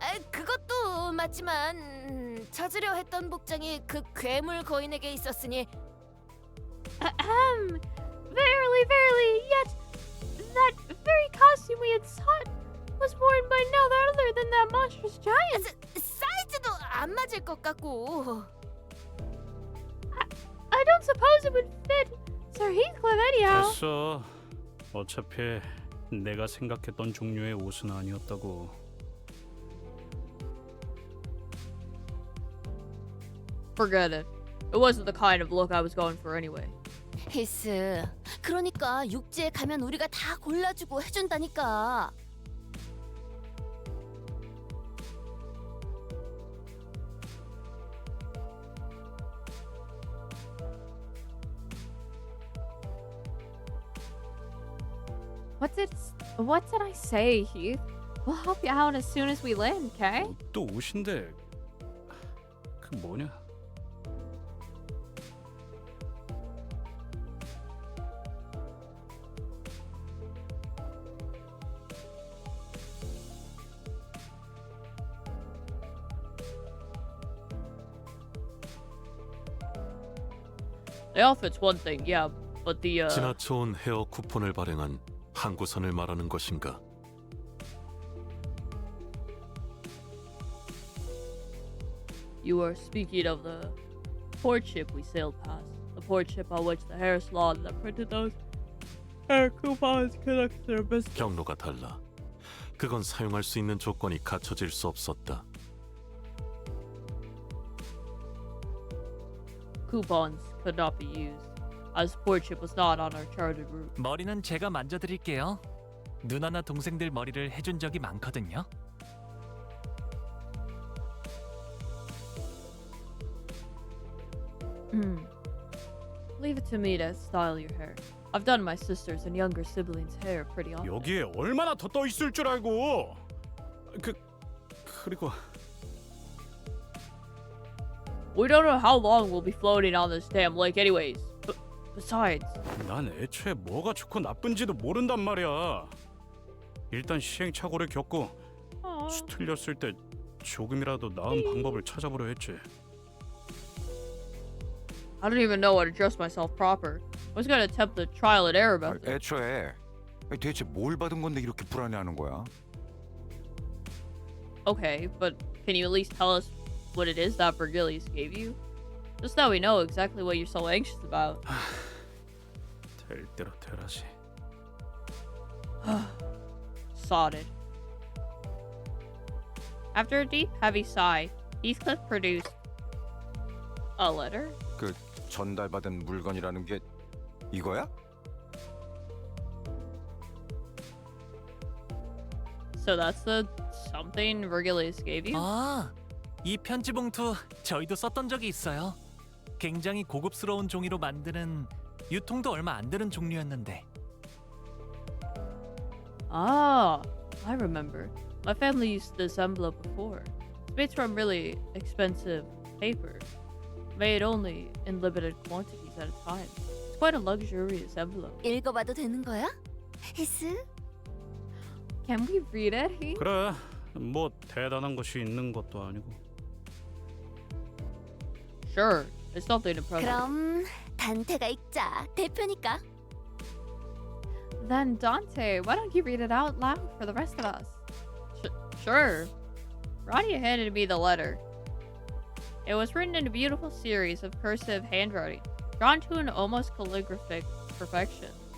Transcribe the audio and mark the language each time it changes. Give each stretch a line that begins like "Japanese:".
Korean: 그것도 맞지만 찾으려 했던 복장이 그 괴물 거인에게 있었으니.
English: Verily, yet that very costume we had sought was worn by none other than that monstrous giant.
Korean: 사이즈도 안 맞을 것 같고.
English: I don't suppose it would fit Sir Heathcliff anyhow.
Korean: 됐어. 어차피 내가 생각했던 종류의 옷은 아니었다고.
English: Forget it. It wasn't the kind of look I was going for anyway.
Korean: 히스, 그러니까 육지에 가면 우리가 다 골라주고 해준다니까.
English: What did I say, Heath? We'll help you out as soon as we land, okay?
Korean: 또 옷인데 그 뭐냐?
English: The outfit's one thing, yeah, but the
Korean: 지나쳐온 헤어 쿠폰을 발행한 항구선을 말하는 것인가?
English: You are speaking of the port ship we sailed past. The port ship on which the hair salon that printed those hair coupons connects their business.
Korean: 경로가 달라. 그건 사용할 수 있는 조건이 갖춰질 수 없었다.
English: Coupons could not be used, as port ship was not on our charted route.
Korean: 머리는 제가 만져드릴게요. 누나나 동생들 머리를 해준 적이 많거든요.
English: Leave it to me to style your hair. I've done my sisters and younger siblings' hair pretty often.
Korean: 여기에 얼마나 더 떠 있을 줄 알고. 그리고
English: We don't know how long we'll be floating on this damn lake anyways. Besides,
Korean: 난 애초에 뭐가 좋고 나쁜지도 모른단 말이야. 일단 시행착오를 겪고 수틀렸을 때 조금이라도 나은 방법을 찾아보려 했지.
English: I don't even know how to dress myself proper. I was gonna attempt the trial and error method.
Korean: 애초에 대체 뭘 받은 건데 이렇게 불안해하는 거야?
English: Okay, but can you at least tell us what it is that Virgilius gave you? Just so we know exactly what you're so anxious about.
Korean: 될 대로 되라지.
English: Sodded. After a deep, heavy sigh, Heathcliff produced a letter?
Korean: 그 전달받은 물건이라는 게 이거야?
English: So that's the something Virgilius gave you?
Korean: 아, 이 편지 봉투 저희도 썼던 적이 있어요. 굉장히 고급스러운 종이로 만드는 유통도 얼마 안 되는 종류였는데.
English: Ah, I remember. My family used this envelope before. It's made from really expensive paper, made only in limited quantities at a time. It's quite a luxurious envelope.
Korean: 읽어봐도 되는 거야? 히스?
English: Can we read it, Heath?
Korean: 그래, 뭐 대단한 것이 있는 것도 아니고.
English: Sure, it's nothing impressive.
Korean: 그럼 단테가 읽자. 대표니까.
English: Then Dante, why don't you read it out loud for the rest of us? Sure. Radia handed me the letter. It was written in a beautiful series of cursive handwriting, drawn to an almost calligraphic perfection.